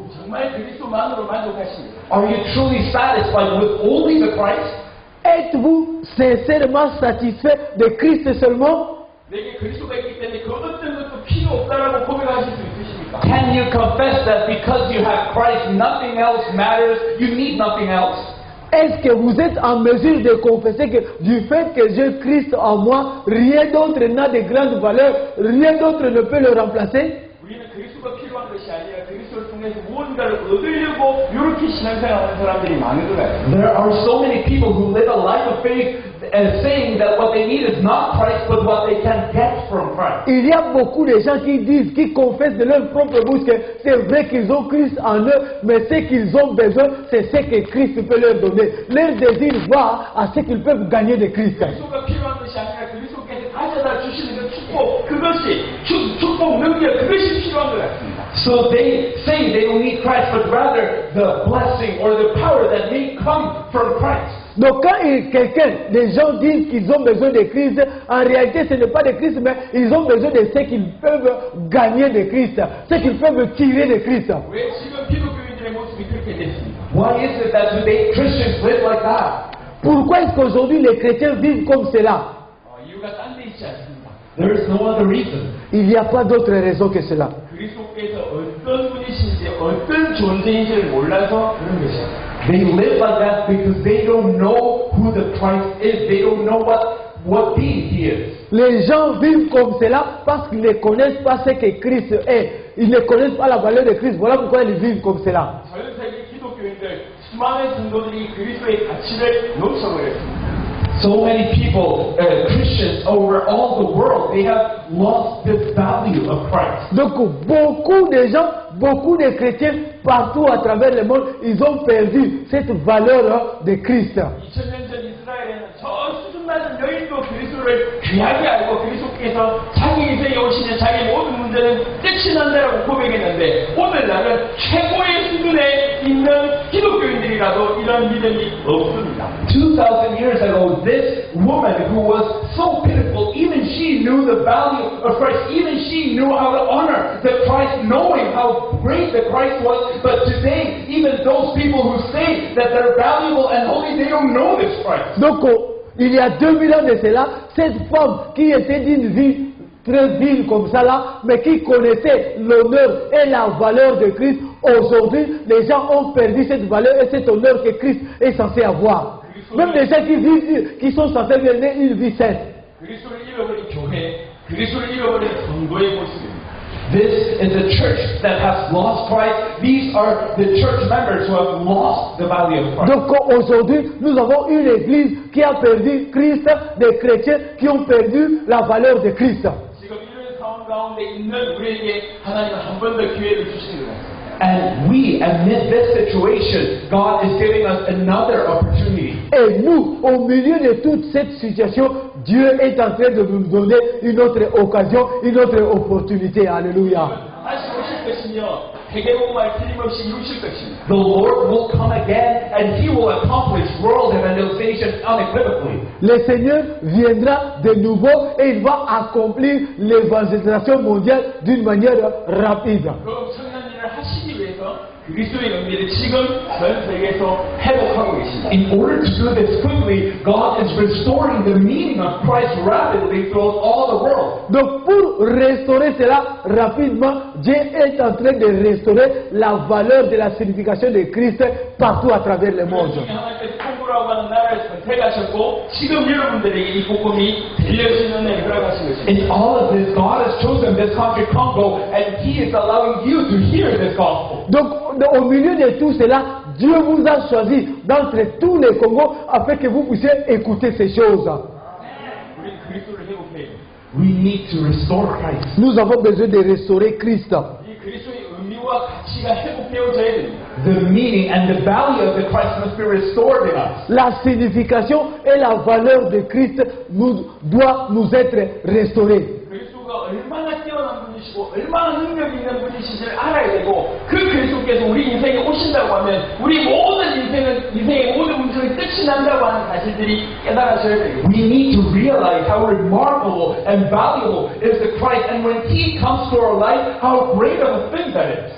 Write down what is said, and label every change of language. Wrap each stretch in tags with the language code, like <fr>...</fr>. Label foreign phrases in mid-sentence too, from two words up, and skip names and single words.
<ko>정말 그리스도만으로 만족하십니다.</ko> <en>Are you truly satisfied with only the Christ?</en> <fr>Êtes-vous sincèrement satisfait de Christ seulement?</fr> <ko>내게 그리스도가 있기 때문에 그 어떤 것도 필요 없다라고 고백하실 수 있으십니까?</ko> <en>Can you confess that because you have Christ, nothing else matters, you need nothing else?</en> <fr>Est-ce que vous êtes en mesure de confesser que du fait que j'ai Christ en moi, rien d'autre n'a de grande valeur, rien d'autre ne peut le remplacer?</fr> <ko>우리는 그리스도가 필요한 것이 아니라 그리스도를 통해서 무언가를 얻으려고 이렇게 신앙생활하는 사람들이 많은 것 같아요.</ko> <en>There are so many people who live a life of faith and saying that what they need is not Christ, but what they can get from Christ.</en> <fr>Il y a beaucoup de gens qui disent, qui confessent de leur propre bouche que c'est vrai qu'ils ont Christ en eux, mais ce qu'ils ont besoin, c'est ce que Christ peut leur donner. Leur désir va à ce qu'ils peuvent gagner de Christ.</fr> <ko>그리스도가 필요한 것이 아니라 그리스도께서 가져다 주시는 그 축복, 그것이 축복 능력, 그것이 필요한 것 같습니다.</ko> <en>So they say they don't need Christ, but rather the blessing or the power that may come from Christ.</en> <fr>Donc quand des gens disent qu'ils ont besoin de Christ, en réalité ce n'est pas de Christ, mais ils ont besoin de ce qu'ils peuvent gagner de Christ, ce qu'ils peuvent tirer de Christ.</fr> <ko>왜 지금 기독교인들의 모습이 그렇게 됐습니까?</ko> <en>Why is it that today Christians live like that?</en> <fr>Pourquoi est-ce qu'aujourd'hui les chrétiens vivent comme cela?</fr> <ko>이유가 딴 데 있지 않습니다.</ko> <en>There is no other reason.</en> <fr>Il n'y a pas d'autre raison que cela.</fr> <ko>그리스도께서 어떤 분이신지 어떤 존재인지를 몰라서 그런 것이에요.</ko> <en>They live like that because they don't know who the Christ is. They don't know what being He is.</en> <fr>Les gens vivent comme cela parce qu'ils ne connaissent pas ce que Christ est. Ils ne connaissent pas la valeur de Christ. Voilà pourquoi ils vivent comme cela.</fr> <ko>전 세계 기독교인들 수많은 성도들이 그리스도의 가치를 놓쳐버렸습니다.</ko> <en>So many people, Christians over all the world, they have lost the value of Christ.</en> <fr>Donc beaucoup de gens, beaucoup de chrétiens partout à travers le monde, ils ont perdu cette valeur de Christ.</fr> <ko>2000년 전 이스라엘에는 저 수준 낮은 여인도 그리스도를 귀하게 알고 그리스도께서 자기 인생에 오시는 자기 모든 문제는 끝이 난다라고 고백했는데 오늘날은 최고의 수준에 있는 기독교인들이라도 이런 믿음이 없습니다.</ko> <en>2,000 years ago, this woman who was so pitiful, even she knew the value of Christ. Even she knew how to honor the Christ, knowing how great the Christ was. But today, even those people who say that they're valuable and holy, they don't know this Christ.</en> <fr>Donc il y a 2000 ans de cela, cette femme qui était d'une vie très digne comme ça là, mais qui connaissait l'honneur et la valeur de Christ, aujourd'hui les gens ont perdu cette valeur et cet honneur que Christ est censé avoir. Même les gens qui sont censés mener une vie saine.</fr> <ko>그리스도를 잃어버린 교회, 그리스도를 잃어버린 성도의 모습입니다.</ko> <en>This is a church that has lost Christ. These are the church members who have lost the value of Christ.</en> <fr>Donc aujourd'hui, nous avons une église qui a perdu Christ, des chrétiens qui ont perdu la valeur de Christ.</fr> <ko>지금 이런 상황 가운데 있는 우리에게 하나님은 한 번 더 기회를 주시는 거예요.</ko> <en>And we, amid this situation, God is giving us another opportunity.</en> <fr>Et nous, au milieu de toute cette situation, Dieu est en train de nous donner une autre occasion, une autre opportunité. Alléluia.</fr> <ko>다시 오실 것이며 세계복음을 틀림없이 이루실 것입니다.</ko> <en>The Lord will come again and He will accomplish world evangelization unequivocally.</en> <fr>Le Seigneur viendra de nouveau et il va accomplir l'évangélisation mondiale d'une manière rapide.</fr> <ko>그 엄청난 일을 하시기 위해서 그리스도의 은혜를 지금 전 세계에서 회복하고 계십니다.</ko> <en>In order to do this quickly, God is restoring the meaning of Christ rapidly throughout all the world.</en> <fr>Donc pour restaurer cela rapidement, Dieu est en train de restaurer la valeur de la signification de Christ partout à travers le monde.</fr> <ko>하나님께서 통고라고 하는 나라를 선택하셨고 지금 여러분들에게 이 복음이 들려지는 은혜를 허락하신 것입니다.</ko> <en>In all of this, God has chosen this country, Congo, and He is allowing you to hear this gospel.</en> <fr>Donc au milieu de tout cela, Dieu vous a choisi d'entre tous les Congos afin que vous puissiez écouter ces choses.</fr> <ko>우리 그리스도를 회복해야 돼요.</ko> <en>We need to restore Christ.</en> <fr>Nous avons besoin de restaurer Christ.</fr> <ko>이 그리스도의 의미와 가치가 회복되어져야 됩니다.</ko> <en>The meaning and the value of the Christ must be restored in us.</en> <fr>La signification et la valeur de Christ doit nous être restaurée.</fr> <ko>그리스도가 얼마나 뛰어난 분이시고 얼마나 능력 있는 분이신지를 알아야 되고 그 그리스도께서 우리 인생에 오신다고 하면 우리 모든 인생의 모든 문제는 끝이 난다고 하는 사실들이 깨달아져야 되겠습니다.</ko> <en>We need to realize how remarkable and valuable is the Christ, and when He comes to our life, how great of a thing that is.</en>